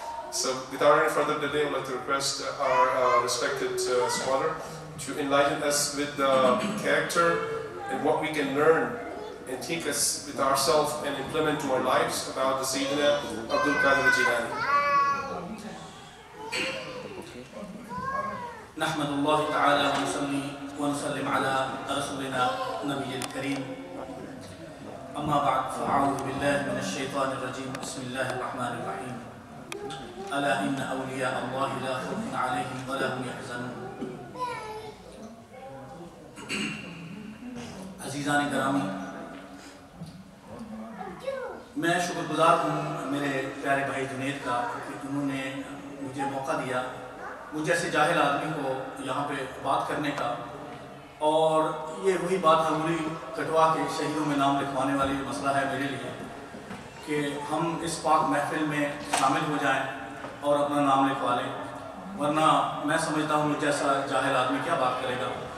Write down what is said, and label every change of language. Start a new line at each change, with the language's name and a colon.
English: So without any further delay, I would like to request our respected scholar to enlighten us with the character and what we can learn and take us with ourselves and implement to our lives about the Sayyidina Abdul Qadir Jilani.
Arabic: نحمد الله تعالى ونصلي ونسلم على رسولنا النبي الكريم. أما بعد فأعوذ بالله من الشيطان الرجيم. بسم الله الرحمن الرحيم. ألا إن أولياء الله لا خوف عليهم ولا هم يحزنون.
Urdu: عزیزان گرامی، میں شکر گزار ہوں میرے پیارے بھائی جنید کا کہ انہوں نے مجھے موقع دیا مجھ جیسے جاہل آدمی کو یہاں پہ بات کرنے کا، اور یہ وہی بات انگلی کٹوا کے شہیدوں میں نام لکھوانے والی مسئلہ ہے میرے لیے کہ ہم اس پاک محفل میں شامل ہو جائیں اور اپنا نام لکھوا لیں، ورنہ میں سمجھتا ہوں مجھ جیسا جاہل آدمی کیا بات کرے گا.